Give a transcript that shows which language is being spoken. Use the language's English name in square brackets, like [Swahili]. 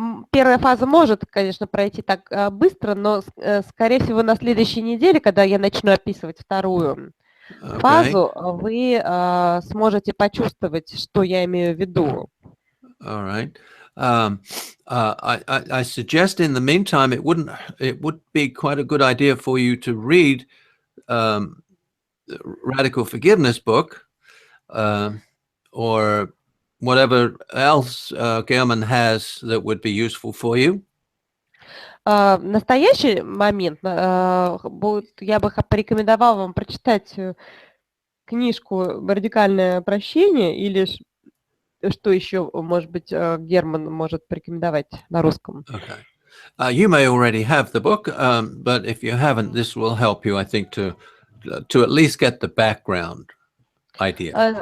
[Russian] Первая фаза может, конечно, пройти так быстро, но, скорее всего, на следующей неделе, когда я начну описывать вторую фазу, вы сможете почувствовать, что я имею в виду. [English] All right. I suggest in the meantime, it would be quite a good idea for you to read the Radical Forgiveness book, or whatever else Gherman has that would be useful for you. [Russian] В настоящий момент я бы порекомендовала вам прочитать книжку «Радикальное прощение» или что еще, может быть, Герман может порекомендовать на русском? [English] Okay. You may already have the book, but if you haven't, this will help you, I think, to at least get the background idea.